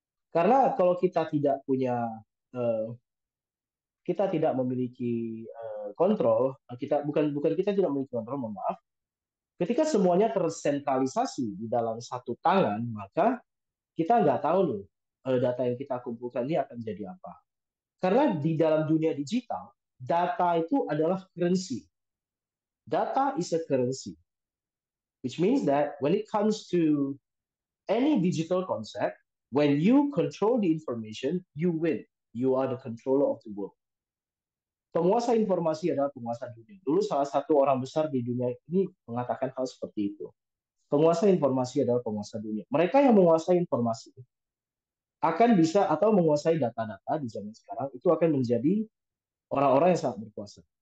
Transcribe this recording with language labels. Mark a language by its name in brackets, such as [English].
[Indonesian] Karena kalau kita tidak punya kita tidak memiliki kontrol, kita bukan kita tidak memiliki kontrol, mohon maaf. Ketika semuanya tersentralisasi di dalam satu tangan, maka kita nggak tahu nih data yang kita kumpulkan ini akan jadi apa. Karena di dalam dunia digital, data itu adalah currency. [English] Data is a currency, which means that when it comes to any digital concept, when you control the information, you win. You are the controller of the world. [Indonesian] Penguasa informasi adalah penguasa dunia. Dulu salah satu orang besar di dunia ini mengatakan hal seperti itu. Penguasa informasi adalah penguasa dunia. Mereka yang menguasai informasi akan bisa atau menguasai data-data di zaman sekarang itu akan menjadi orang-orang yang sangat berkuasa.